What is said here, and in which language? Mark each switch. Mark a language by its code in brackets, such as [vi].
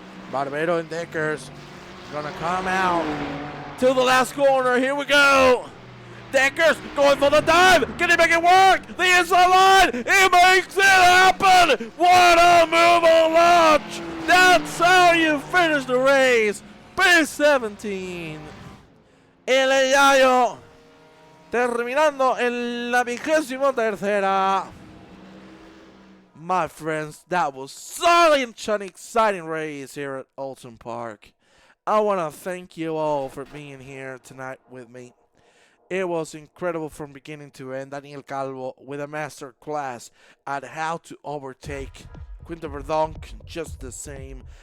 [en] Barbero and Deckers gonna come out to the last corner. Here we go. Deckers going for the dive. Can he make it work? The inside line. He makes it happen. What a move on launch. That's how you finish the race. P17. [es] El Yayo terminando en la 23ª. [en] My friends, that was such an exciting race here at Oulton Park. I want to thank you all for being here tonight with me. It was incredible from beginning to end. Daniel Calvo with a master class at how to overtake Quinto Verdonk just the same.